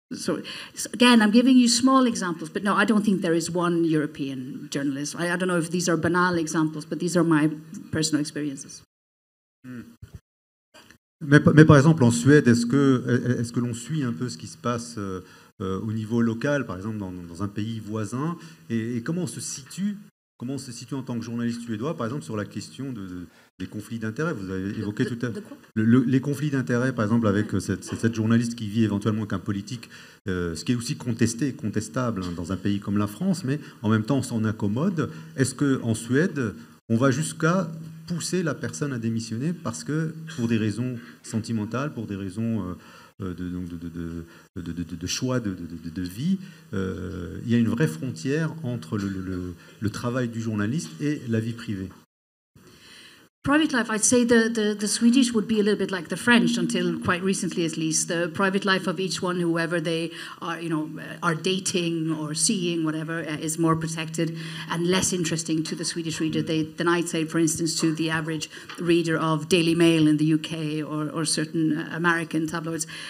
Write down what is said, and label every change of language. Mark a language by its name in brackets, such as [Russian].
[English] So again, I'm giving you small examples, but no, I don't think there is one European journalist. I don't know if these are banal examples, but these are my personal experiences. [French] Mais par exemple, en Suède, est-ce que l'on suit un peu ce qui se passe au niveau local, par exemple dans un pays voisin, et comment on se situe en tant que journaliste suédois, par exemple sur la question des conflits d'intérêts? Vous avez évoqué tout à l'heure les conflits d'intérêts, par exemple avec cette journaliste qui vit éventuellement avec un politique, ce qui est aussi contestable dans un pays comme la France, mais en même temps on s'en accommode. Est-ce qu'en Suède, on va jusqu'à pousser la personne à démissionner parce que pour des raisons sentimentales, pour des raisons de choix de vie, il y a une vraie frontière entre le travail du journaliste et la vie privée? [English] Private life, I'd say the Swedish would be a little bit like the French until quite recently, at least. The private life of each one, whoever they are, are dating or seeing, whatever, is more protected and less interesting to the Swedish reader than I'd say, for instance, to the average reader of Daily Mail in the UK or certain American tabloids.